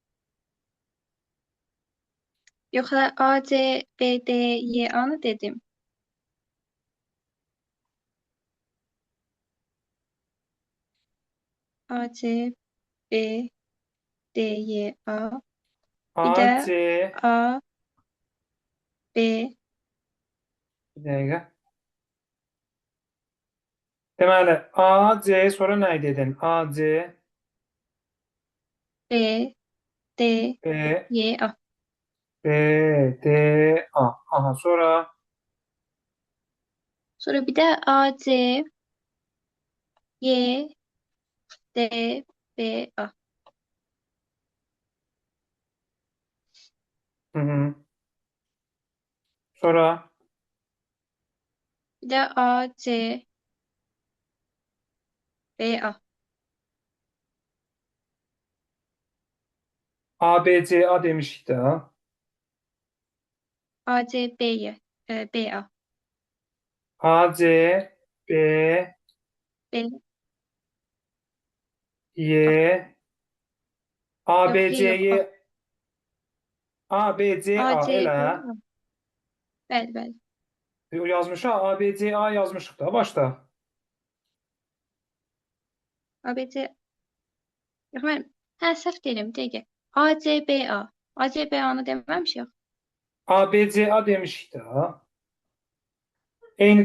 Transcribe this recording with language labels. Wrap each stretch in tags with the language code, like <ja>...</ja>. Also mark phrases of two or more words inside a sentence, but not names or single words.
<az>Yoxsa A, C, B, D, Y, A-nı dedim. A, C, B, D, Y, A. Bir A, də C. A, B, Bir dəqiqə. Deməli, A, C, sonra nə dedin? A, C, B, D, B, Y, A. B, D, A. Aha, sonra Sonra bir də A, C. Y, D, B, A. Hı hı. Sonra Bir de A, C, B, A.</az> <tr>A, B, C, A demiştik de.</tr> <az>A, C, B, Y, B, A. A, C, B, B, A. Y, A,</az> <tr>Yok,</tr> <az>B,</az> <tr>Y yok, A.</tr> <az>C'yi A, B, C, A, A C, B, elə. A. Bəli, bəli. Yazmışıq, A, B, C, A yazmışıq da başda. A, B, C. Yox, mən səhv deyirəm, dəqiqə. A, C, B, A. A, C, B, A-nı deməmişik. A, B, C, A demişik də. Eyni</az>